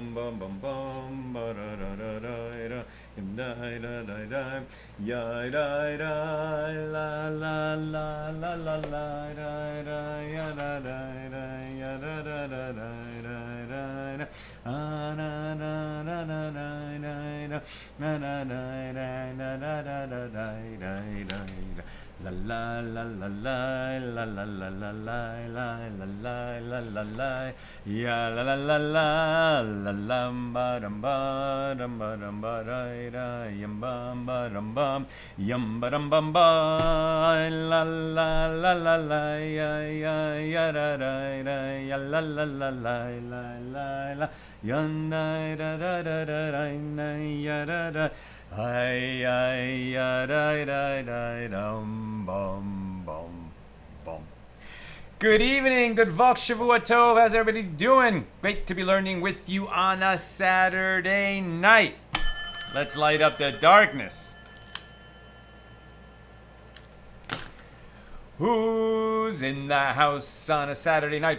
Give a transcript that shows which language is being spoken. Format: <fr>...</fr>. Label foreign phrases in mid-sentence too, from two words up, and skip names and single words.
<en>bum bum bum bum ba da da da da da da da da da ya da da la la la la la la da da ya da da ya da da da da da ah na na na na na na na na na na na na da da da la la la la la la la la la la la la la la la ya la la la la la la ba dum ba dum ba dum ba da yum bum ba dum ba la la la la la ya da ya la la la la ya da ya da ay ya da bum bum bum. Good evening, good Vok</en> <he>שבוע טוב.</he> <en>How's everybody doing? Great to be learning with you on a Saturday night. Let's light up the darkness. Who's in the house on a Saturday night?</en>